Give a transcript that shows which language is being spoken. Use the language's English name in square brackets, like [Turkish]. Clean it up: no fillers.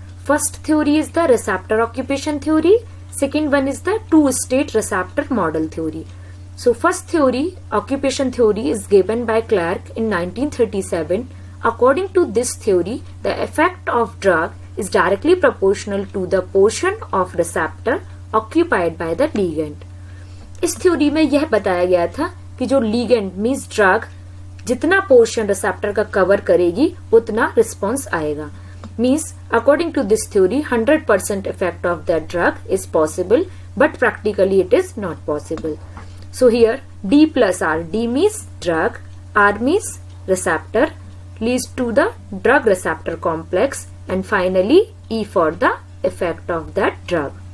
[English] First theory is the receptor occupation theory. Second one is the two-state receptor model theory. So first theory, occupation theory, is given by Clark in 1937. According to this theory, the effect of drug is directly proportional to the portion of receptor occupied by the ligand. [Hindi] इस theory में यह बताया गया था कि जो ligand means drug जितना portion receptor का कवर करेगी उतना रिस्पॉन्स आएगा. [English] Means, according to this theory, 100% effect of that drug is possible, but practically it is not possible. So here, D plus R, D means drug, R means receptor, leads to the drug receptor complex, and finally E for the effect of that drug.